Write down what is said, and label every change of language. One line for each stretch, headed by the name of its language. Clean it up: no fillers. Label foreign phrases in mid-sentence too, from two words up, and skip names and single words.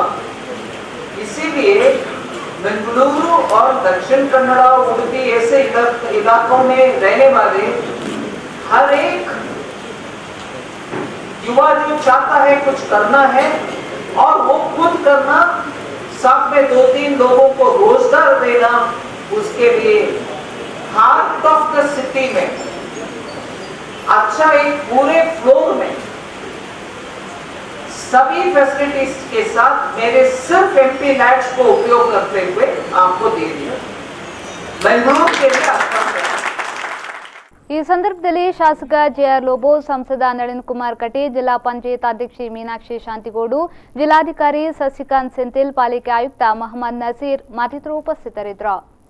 Hindi: इसीलिए बेंगलुरु और दक्षिण कन्नड़, उडुपी ऐसे इलाकों में रहने वाले हर एक युवा जो चाहता है कुछ करना है और वो खुद करना, साथ में 2-3 लोगों को रोजगार देना, उसके लिए
English: heart of the city
Hindi: में अच्छा एक पूरे फ्लोर में सभी फैसिलिटीज के साथ मेरे सिर्फ एमपी लैब्स को उपयोग करते हुए आपको दे दिया। बेंगलुरु के लिए
Kannada: ಈ ಸಂದರ್ಭದಲ್ಲಿ ಶಾಸಕ ಜೆಆರ್ ಲೋಬೋ, ಸಂಸದ ನಳಿನ್ ಕುಮಾರ್ ಕಟೀಲ್, ಜಿಲ್ಲಾ ಪಂಚಾಯತ್ ಅಧ್ಯಕ್ಷೆ ಮೀನಾಕ್ಷಿ ಶಾಂತಿಗೋಡು, ಜಿಲ್ಲಾಧಿಕಾರಿ ಸಸಿಕಾಂತ್ ಸೆಂಥಿಲ್, ಪಾಲಿಕೆ ಆಯುಕ್ತ ಮೊಹಮ್ಮದ್ ನಸೀರ್ ಮತ್ತಿತರರು ಉಪಸ್ಥಿತರಿದ್ದರು.